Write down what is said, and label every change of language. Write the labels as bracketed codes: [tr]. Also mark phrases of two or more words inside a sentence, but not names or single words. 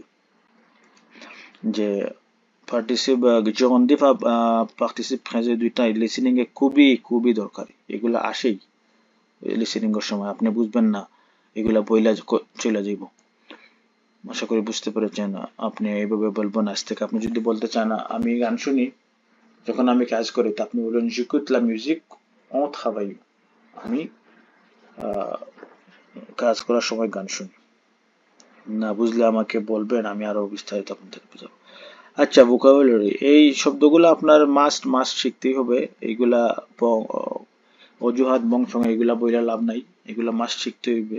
[bn] যে পার্টিসিপ জগন্দিপ পার্টিসিপ ফ্রেজে দুইটা লিসেনিং এ খুবই খুবই দরকারি, এগুলো আসেই লিসেনিং এর সময়, আপনি বুঝবেন না, এগুলা বইলা চলে যাইব। আশা করি বুঝতে পেরেছেন। আপনি এইভাবে বলবেন আজ থেকে। আপনি যদি বলতে চান আমি গান শুনি যখন আমি কাজ করি, তা আপনি বলবেন [fr] j'écoute la musique en travaillant, [bn] আমি কাজ করার সময় গান শুনি। না বুঝলে আমাকে বলবেন, আমি আরো বিস্তারিত আপনাদের বুঝাবো। আচ্ছা, ভোকাবুলারি, এই শব্দগুলো আপনার মাস্ট শিখতেই হবে। এইগুলা অজুহাত বংশং এগুলা বইলা লাভ নাই, এগুলা মাস্ট শিখতে হইবে।